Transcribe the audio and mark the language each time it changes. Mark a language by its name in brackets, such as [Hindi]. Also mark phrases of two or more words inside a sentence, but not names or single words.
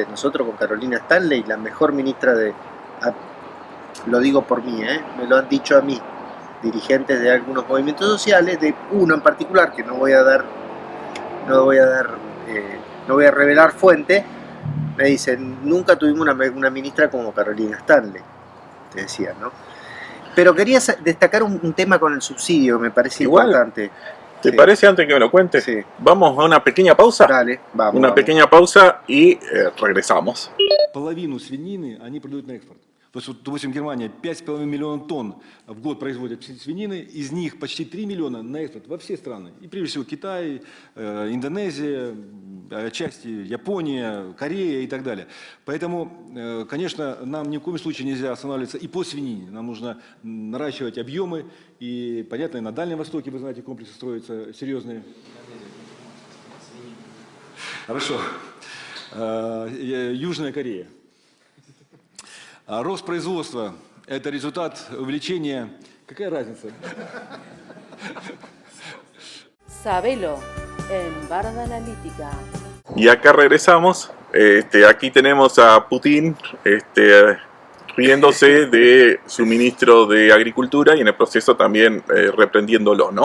[Spanish] Nosotros con Carolina Stanley, la mejor ministra lo digo por mí, me lo han dicho a mí, dirigentes de algunos movimientos sociales, de uno en particular, que no voy a revelar fuente, me dicen, nunca tuvimos una ministra como Carolina Stanley, te decía, ¿no? Pero quería destacar un tema con el subsidio, me parece importante. ¿Te parece, antes que me lo cuentes? Vamos a una pequeña pausa. Dale, vamos. Una pequeña pausa y regresamos. [Russian] Половину свинины они продают на экспорт. То есть, вот, допустим, Германия 5,5 миллиона тонн в год производит свинины, из них почти 3 миллиона на экспорт во все страны. И прежде всего Китай, Индонезия, отчасти Япония, Корея и так далее. Поэтому, конечно, нам ни в коем случае нельзя останавливаться и по свинине. Нам нужно наращивать объемы. И, понятно, и на Дальнем Востоке, вы знаете, комплексы строятся серьезные. Хорошо. Южная Корея. Рост производства – это результат увеличения. Какая разница? [Spanish] Sabelo en Barda Analítica. Y acá regresamos. Aquí tenemos a Putin riéndose de su ministro de Agricultura y en el proceso también reprendiéndolo, ¿no?